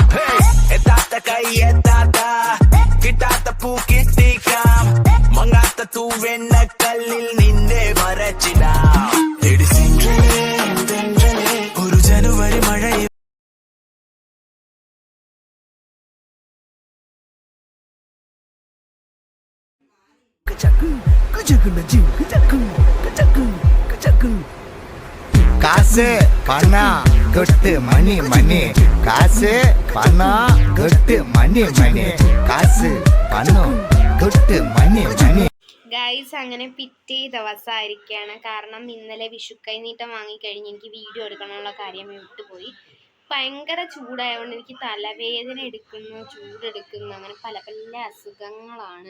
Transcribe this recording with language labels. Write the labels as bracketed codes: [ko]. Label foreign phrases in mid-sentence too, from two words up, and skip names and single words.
[ml] എത്താത്ത കൈ എത്താത്ത കിട്ടാത്ത പൂ കിട്ടിക്കാം, മങ്ങാത്ത തൂവെണ്ണ കല്ലിൽ നിന്നെ വരച്ചിടാം. ഒരു ജനുവരി മഴ [ta] காசு பணம் கொட்டு மணி மணி, காசு பணம் கொட்டு மணி மணி, காசு பணம் கொட்டு மணி மணி. [ml] ഗൈസ്, അങ്ങനെ പിറ്റേ ദിവസമായിരിക്കുകയാണ്. കാരണം ഇന്നലെ വിഷുക്കൈ നീട്ടം വാങ്ങിക്കഴിഞ്ഞ് എനിക്ക് വീഡിയോ എടുക്കണമെന്നുള്ള കാര്യം വിട്ടുപോയി. ഭയങ്കര ചൂടായതുകൊണ്ട് എനിക്ക് തലവേദന എടുക്കുന്നു, ചൂടെടുക്കുന്നു, അങ്ങനെ പല പല അസുഖങ്ങളാണ്.